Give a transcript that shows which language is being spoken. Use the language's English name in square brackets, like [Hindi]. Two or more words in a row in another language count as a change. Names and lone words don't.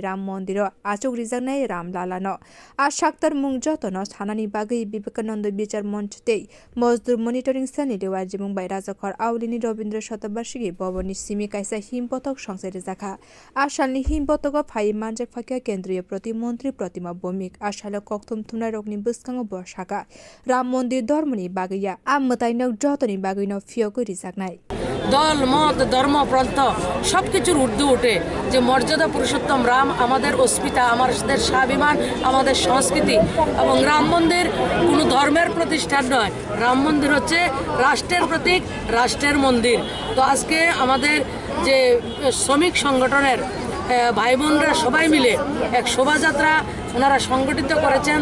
[Kok Borok] राम मंदिर आचुक रिजागनाय रामलालानो आशाक्तर मुं जतनो थानानि बागै विवेकानanda बिचार मंच तै majdur मनिटरिं सेलनि देवाजी मुंबाय राजाखर आवलिनि रवीन्द्र शतबार्षिकी भवननि सिमी कायसा हिमबथक संसाय रजाखा आसालनि हिमबथक फाइ मानचेक फाकिया केन्द्रीय प्रतिमंत्री प्रतिमा भौमिक आसाल कक्थुम थुमनाय रगनि बस्काङाव बसाखा राम मंदिर धर्मनि बागैया आमताइनक जतनि बागैनो फियको रिजागनाय [Bangla] দল মত ধর্ম প্রান্ত সবকিছুর ঊর্ধ্বে উঠে যে মর্যাদা পুরুষোত্তম রাম আমাদের অস্মিতা আমাদের স্বাভিমান আমাদের সংস্কৃতি এবং রাম মন্দির কোনো ধর্মের প্রতিষ্ঠান নয় রাম মন্দির হচ্ছে রাষ্ট্রের প্রতীক রাষ্ট্রের মন্দির তো আজকে আমাদের যে শ্রমিক সংগঠনের ভাই বোনরা সবাই মিলে এক শোভাযাত্রা ওনারা সংগঠিত করেছেন